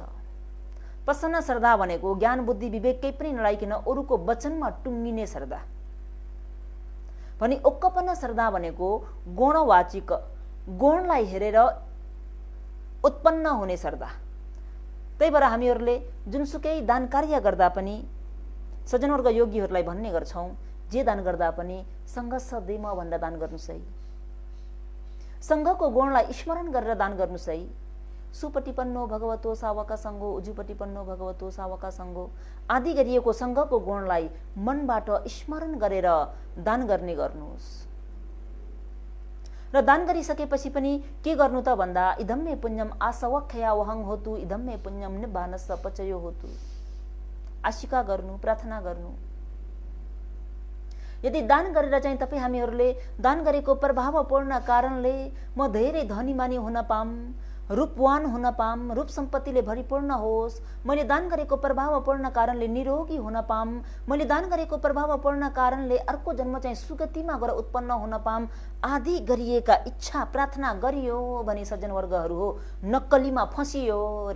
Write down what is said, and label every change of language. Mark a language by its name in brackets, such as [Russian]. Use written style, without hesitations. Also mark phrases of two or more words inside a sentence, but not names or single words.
[Nepali] प्रसन्न श्रद्धा भनेको ज्ञान बुद्धि विवेककै पनि नलाइकन अरूको वचनमा टुङ्गिने श्रद्धा भने उकपन्न श्रद्धा भनेको गुणवाचिक गुणलाई हेरेर उत्पन्न हुने श्रद्धा। त्यही भएर हामीहरूले जुनसुकै दान कार्य गर्दा पनि सज्जनवर्ग योगीहरूलाई भन्ने गर्छौं, जे दान गर्दा पनि संघर्ष देम भनेर दान गर्नुस् है। संघको गुणलाई स्मरण गरेर दान गर्नुस् है। [Pali] सुपटिपन्नो भगवतो सावका संगो, उजुपटिपन्नो भगवतो सावका संगो [Nepali] आदि गरिएको संघको गुणलाई मनबाट स्मरण गरेर दान गर्ने गर्नुस्। र दान गरिसकेपछि पनि के गर्नु त भन्दा [Pali] इदम्मे पुण्यम आसवख्या वहं होतु, इदम्मे पुण्यम निब्बानस पचयो होतु। [Nepali] आशिका गर्नु, प्रार्थना गर्नु। यदि दान गरेर चाहिँ तपाई हामीहरूले दान गरेको प्रभावपूर्ण कारणले म धेरै धनीमानी हुन पाम, रूपवान हुन पाम, रूप सम्पत्तिले भरिपूर्ण होस्, मैले दान गरेको प्रभावपूर्ण कारणले निरोगी हुन पाम, मैले दान गरेको प्रभावपूर्ण कारणले अर्को जन्म चाहिँ सुगतिमा गएर उत्पन्न हुन पाम आदि गरिएका इच्छा प्रार्थना गरियो भने सज्जनवर्गहरू हो नक्कलीमा फसियो रे।